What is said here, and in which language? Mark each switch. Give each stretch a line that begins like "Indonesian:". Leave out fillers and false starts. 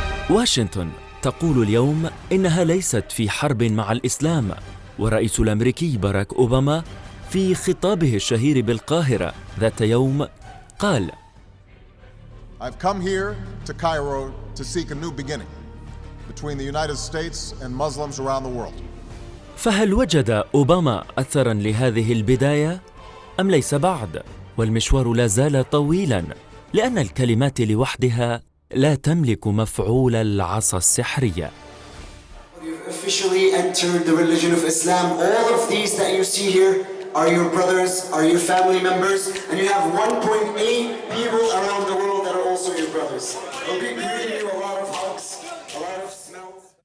Arabic: واشنطن تقول اليوم إنها ليست في حرب مع الإسلام، والرئيس الأمريكي باراك أوباما في خطابه الشهير بالقاهرة ذات يوم قال:
English: I've come here to Cairo to seek a new beginning between the United States and Muslims around the world.
Arabic: فهل وجد أوباما أثراً لهذه البداية أم ليس بعد؟ والمشوار لا زال طويلاً، لأن الكلمات لوحدها لا تملك مفعول العصا السحرية.
English: You've officially entered the religion of Islam. All of these that you see here are your brothers, are your family members, and you have 1.8 people around the world that are also your brothers. I'll be giving you a lot of hugs, a lot of smells.